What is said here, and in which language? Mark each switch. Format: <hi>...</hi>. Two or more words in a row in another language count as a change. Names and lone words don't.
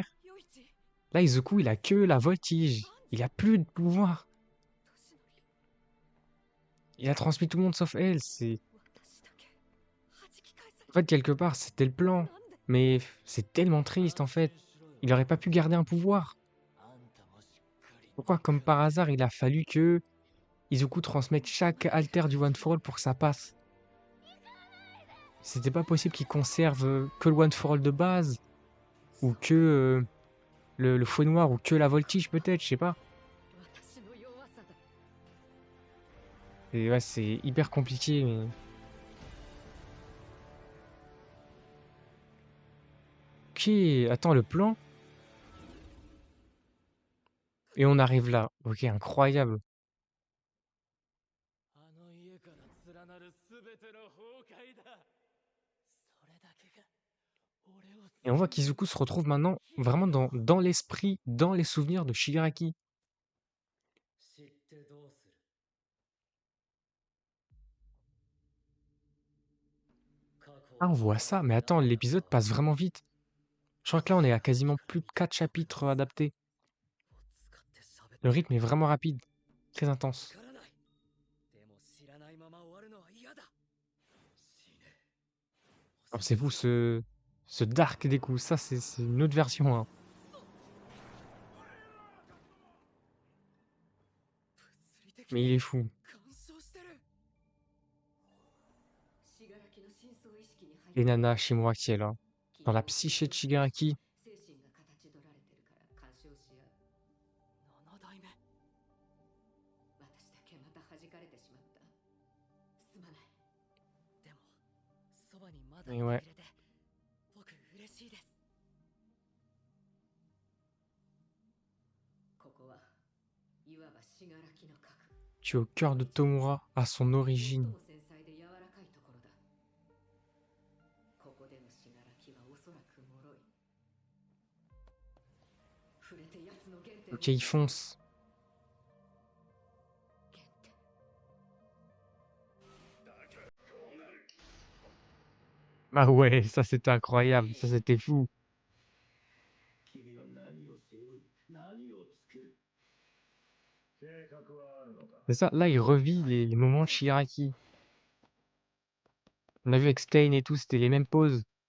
<fr>Là, Izuku, il a que la voltige. Il a plus de pouvoir. Il a transmis tout le monde sauf elle. En fait, quelque part, c'était le plan. Mais c'est tellement triste, en fait. Il aurait pas pu garder un pouvoir.</fr> <ja>あんたもしっかり</ja> <fr>Pourquoi, comme par hasard, il a fallu que Izuku transmette chaque alter du One for All pour que ça passe? C'était pas possible qu'il conserve que le One for All de base, ou que le fouet noir, ou que la voltige peut-être, je sais pas. Et ouais, c'est hyper compliqué, mais... Ok, attends, le plan? Et on arrive là. Ok, incroyable.</fr> <ja>あの家から連なる全ての崩壊だそれだけが俺を</ja> <fr>Et on voit qu'Izuku se retrouve maintenant vraiment dans l'esprit, dans les souvenirs de Shigaraki.</fr> <ja>知ってどうする</ja> <fr>Ah, on voit ça, mais attends, l'épisode passe vraiment vite. Je crois que là, on est à quasiment plus de 4 chapitres adaptés. Le rythme est vraiment rapide, très intense.</fr> <ja>からないでも知らないまま終わるのは嫌だ死ね</ja> <fr>Alors c'est vous, ce Dark des coups, ça c'est une autre version, hein.</fr> <ja>物理的</ja> <fr>Mais il est fou.</fr> <ja>干渉してる</ja> <fr>Et Nana Shimura qui est là. Dans la psyché de Shigaraki.</fr> <ja>7 代目でもそばにまだい</ja> <fr>Et</fr> <ja>て</ja> <fr>ouais,</fr> <ja>くれて僕嬉しいですここはいわば信楽の核</ja> <fr>tu es au cœur de Tomura, à son</fr> <ja>最</ja> <fr>origine.</fr> <ja>も繊細で柔らかいところだここでの信楽はおそらく脆い触れて奴の原点を</ja> <fr>Ok, il fonce.</fr> <ja>原点</ja> <fr>Ah ouais, ça c'était incroyable, ça c'était fou.</fr> <ja>君は何を背負い何を作る計画はあるのか</ja> <fr>C'est ça, là il revit les moments de Shigaraki. On a vu avec Stain et tout, c'était les mêmes poses.</fr>